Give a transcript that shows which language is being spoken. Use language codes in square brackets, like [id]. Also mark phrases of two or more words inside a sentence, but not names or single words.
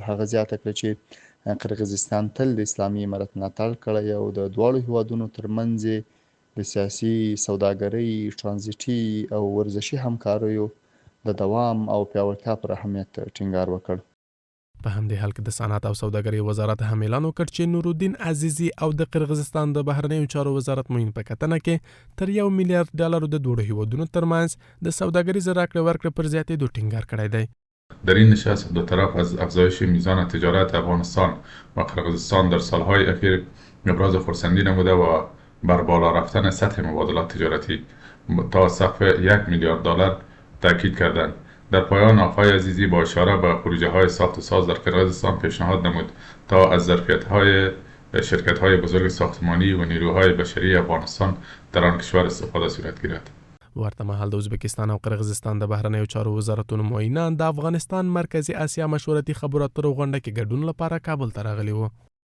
[ps] هغه زیاته کړه چې قرغیزستان تل د اسلامي امارت ملاتړ کړی او د دواړو هیوادونو ترمنځ د سیاسي، سوداګرۍ، ترانزیتي او ورزشي همکاریو د دوام او پیاوړتیا پر اهمیت ټینګار وکړ. په همدې حال کې د صنعت او سوداګرۍ وزارت هم اعلان وکړ چې نورالدین عزیزي او د قرغیزستان د بهرنیو چارو وزارت معین په کتنه کې تر $1 میلیارد د دوړو هیوادونو ترمنځ د سوداګریز راکړې ورکړې پر زیاتېدو ټینګار کړی دی. [fa] در این نشست دو طرف از افزایش میزان تجارت افغانستان و قرغیزستان در سالهای اخیر ابراز خرسندی نموده و بر بالا رفتن سطح مبادلات تجارتی تا سقف $1 میلیارد تاکید کردند. در پایان آقای عزیزی با اشاره به پروژه های ساخت و ساز در قرغیزستان پیشنهاد نمود تا از ظرفیت های شرکت های بزرگ ساختمانی و نیروهای بشری افغانستان در آن کشور استفاده صورت گیرد. [ps] ورته مهال د ازبکستان او قرغیزستان د بهرنیو چارو وزارتونو معینان د افغانستان مرکزی اسیا مشورتي خبرو اترو غونډه کې ګډون لپاره کابل ته راغلي وو.